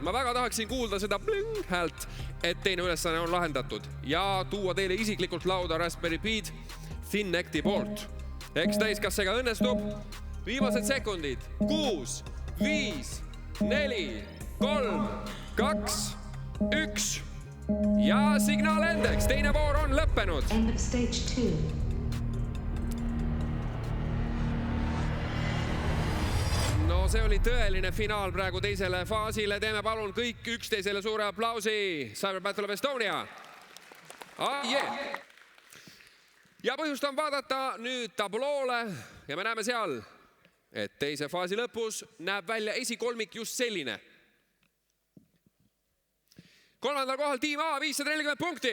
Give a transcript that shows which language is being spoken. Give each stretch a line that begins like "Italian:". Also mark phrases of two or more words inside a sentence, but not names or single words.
Estonian: Ma väga tahaksin kuulda seda bling häält, et teine ülesanne on lahendatud ja tuua teile isiklikult lauda Raspberry Pid Finnecti poolt. Eks täis, kas see ka õnnestub? Viimased sekundid. 6, 5, 4, 3, 2, 1. Ja signaal endeks. Teine voor on lõppenud.
English: End of stage 2.
Estonian: No see oli tõeline finaal praegu teisele faasile. Teeme palun kõik üksteisele suure aplausi. Cyber Battle of Estonia. Ja põhjust on vaadata nüüd tabloole ja me näeme seal, et teise faasi lõpus näeb välja esikolmik just selline. Kolmandal kohal tiim A 540 punkti.